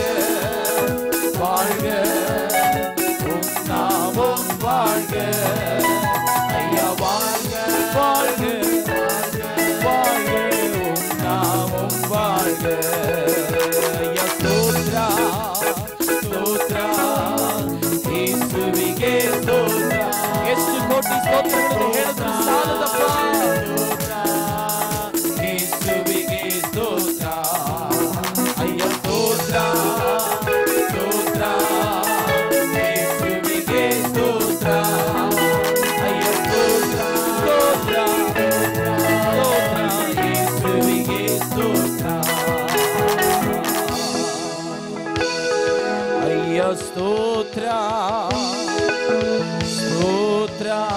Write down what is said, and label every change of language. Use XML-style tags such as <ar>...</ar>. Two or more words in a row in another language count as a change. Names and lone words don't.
<ta>வாழ்க உம் நாமம் வாழ்க ஐயா வாழ்க வாழ்க வாழ்க உம் நாமம் வாழ்க ஐயா ஸ்தோத்ரா ஸ்தோத்ரா</ta> <kn>ಯೇಸುವಿಗೆ ಸ್ತೋತ್ರ ಎಷ್ಟು ಕೋಟಿ ಸ್ತೋತ್ರಗಳನ್ನು ಹೇಳಿದ್ರು ಸಾಲದಪ್ಪ ಯೇಸುವಿಗೆ ಸ್ತೋತ್ರ ಅಯ್ಯ ಸ್ತೋತ್ರ ಸ್ತೋತ್ರ ಯೇಸುವಿಗೆ ಸ್ತೋತ್ರ ಅಯ್ಯ ಸ್ತೋತ್ರ ಸ್ತೋತ್ರ ಸ್ತೋತ್ರ ಯೇಸುವಿಗೆ ಸ್ತೋತ್ರ ಅಯ್ಯ ಸ್ತೋತ್ರ ಸ್ತೋತ್ರ</kn>